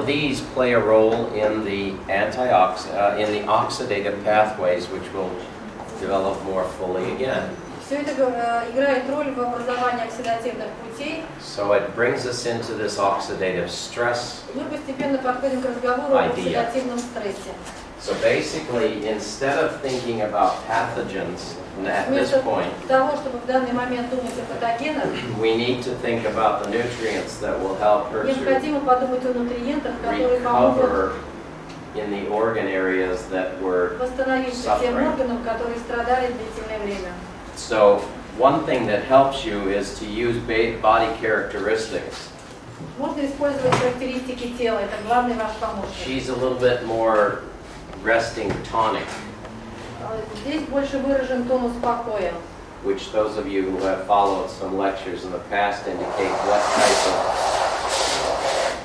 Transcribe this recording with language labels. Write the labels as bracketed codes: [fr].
[en] of these play a role in the in the oxidative pathways, which will develop more fully again. [ru] Все это играет роль в образовании оксидативных путей. [en] So it brings us into this oxidative stress. [ru] Мы постепенно подходим к разговору об Idea. оксидативном стрессе. [en] So basically, instead of thinking about pathogens at this [ru] Вместо [en] point, [ru] того, чтобы в данный момент думать о патогенах, [en] we need to think about the nutrients that will help her to [ru] необходимо подумать о нутриентах, которые помогут [en] recover in the organ areas that were [ru] восстановиться тем [en] suffering. [ru] органам, которые страдали длительное время. [en] So one thing that helps you is to use body characteristics. [ru] Можно использовать характеристики тела, это главный ваш помощник. [en] She's a little bit more resting tonic, [ru] Здесь больше выражен тонус покоя. [en] which those of you who have followed some lectures in the past indicate what type of